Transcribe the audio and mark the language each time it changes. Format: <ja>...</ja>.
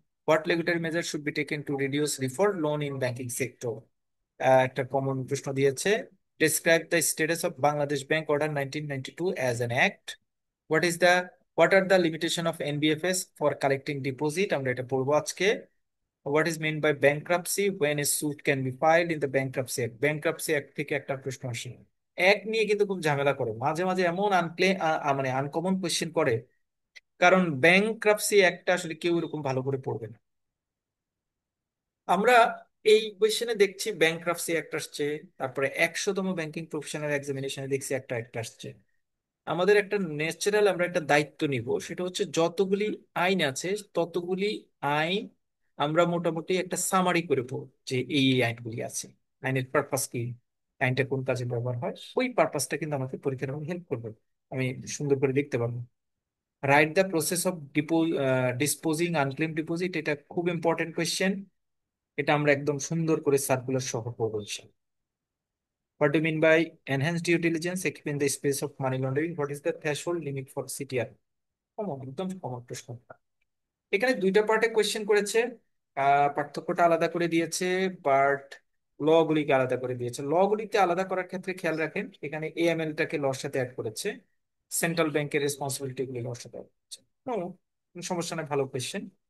<en>what regulatory measure should be taken to reduce default loan in banking sector,</en> <bn>একটা common প্রশ্ন দিয়েছে।</bn> <en>Describe the status of Bangladesh bank order 1992 as an act. What is the what are the limitation of NBFS for collecting deposit,</en> <bn>আমরা এটা পড়বো আজকে।</bn> <en>What is meant by bankruptcy? When a suit can be filed in the Bankruptcy Act?</en> <bn>Bankruptcy Act থেকে একটা প্রশ্ন আসে। এক নিয়ে কিন্তু খুব ঝামেলা করে, মাঝে মাঝে এমন মানে আনকমন কোয়েশ্চেন করে, কারণ ব্যাংক্রাপসি একটা আসলে কেউ এরকম ভালো করে পড়বে না। আমরা এই কোয়েশ্চেনে দেখছি ব্যাংক্রাপসি একটা আসছে, তারপরে 100তম ব্যাংকিং প্রফেশনাল এক্সামিনেশনে দেখছি একটা একটা আসছে। আমাদের একটা ন্যাচারাল, আমরা একটা দায়িত্ব নিব, সেটা হচ্ছে যতগুলি আইন আছে ততগুলি আইন আমরা মোটামুটি একটা সামারি করে পড়ব, যে এই আইনগুলি আছে, আইনের পারপাস কি, আইনটা কোন কাজে ব্যবহার হয়, ওই পারপাসটা কিন্তু আমাকে পরীক্ষার হলে হেল্প করবে, আমি সুন্দর করে লিখতে পারবো।</bn> <en>write the process of disposing unclaimed deposit,</en> <bn>এটা খুব ইম্পর্টেন্ট কোয়েশ্চেন, এটা আমরা একদম সুন্দর করে সার্কুলার সহ পড়বো ইনশাল্লাহ।</bn> <en>What do you mean by enhanced due diligence in the space of money laundering? What is the threshold limit for CTR?</en> <bn>Common, একদম কমন প্রশ্ন। এখানে দুইটা পার্টে কোয়েশ্চেন করেছে, পার্থক্যটা আলাদা করে দিয়েছে, বাট ল গুলিকে আলাদা করে দিয়েছে। ল গুলিতে আলাদা করার ক্ষেত্রে খেয়াল রাখেন, এখানে এএমএল টাকে লর সাথে অ্যাড করেছে, সেন্ট্রাল ব্যাংকের রেসপন্সিবিলিটি গুলি লর সাথে অ্যাড করেছে। নো, কোনো সমস্যা নেই, ভালো কোয়েশ্চেন।</bn>